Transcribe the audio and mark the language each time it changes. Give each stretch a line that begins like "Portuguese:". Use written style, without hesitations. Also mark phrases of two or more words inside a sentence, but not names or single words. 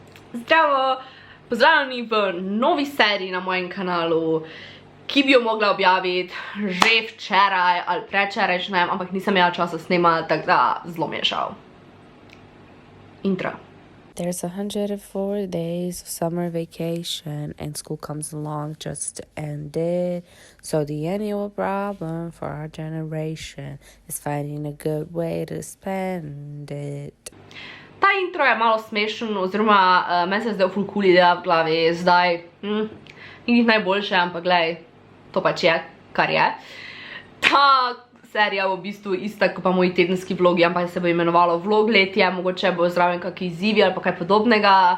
Slovenian: Zdravo! Pozdravljeni v novi seriji na mojem kanalu, ki bi jo mogla objaviti že včeraj ali predvčerajšnjem, ampak nisem imela časa snemati, tako da zelo mi je žal. Intro.
English: There's 104 days of summer vacation and school comes along just to end it. So the annual problem for our generation is finding a good way to spend it.
Slovenian: Ta intro je malo smešen, oziroma meni se zdaj ful cool ideja v glavi, zdaj ni najboljše, ampak glej, to pač je, kar je. Ta serija v bistvu ista kot pa moji tedenski vlogi, ampak se bo imenovalo vlog letje, mogoče bo zraven kakšni izzivi ali pa kaj podobnega.